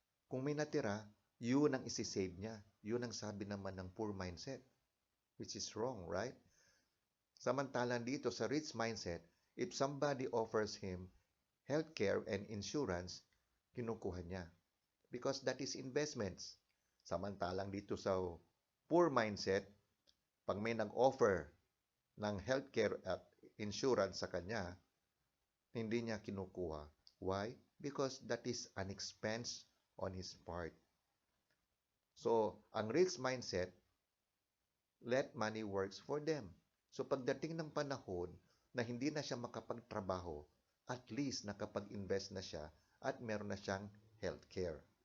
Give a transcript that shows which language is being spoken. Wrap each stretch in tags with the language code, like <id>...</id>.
<tl>Kung may natira, yun ang isi-save niya. Yun ang sabi naman ng poor mindset,</tl> <en>which is wrong, right?</en> <tl>Samantalang dito sa</tl> <en>rich mindset, if somebody offers him healthcare and insurance,</en> <tl>kinukuha niya.</tl> <en>Because that is investments.</en> <tl>Samantalang dito sa poor mindset, pag may nag-offer ng healthcare at insurance sa kanya, hindi niya kinukuha. Why?</tl> <en>Because that is an expense on his part. So, ang rich mindset, let money works for them.</en> <tl>So, pagdating ng panahon na hindi na siya makapagtrabaho, at least nakapag-invest na siya at meron na siyang healthcare.</tl>